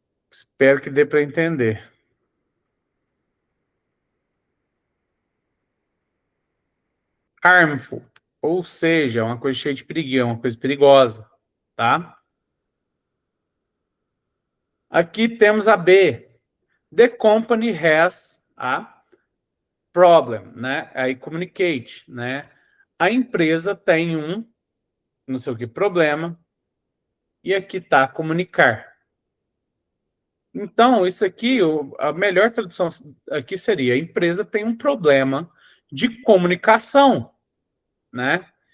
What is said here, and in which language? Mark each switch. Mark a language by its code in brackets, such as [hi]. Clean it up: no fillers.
[pt] Espero que dê para entender. Harmful, ou seja, uma coisa cheia de perigo, uma coisa perigosa, tá? Aqui temos a B. [en] The company has a problem, né? [pt] Aí communicate, né? A empresa tem um, não sei o que, problema. E aqui tá comunicar. Então, isso aqui, a melhor tradução aqui seria: a empresa tem um problema de comunicação, né?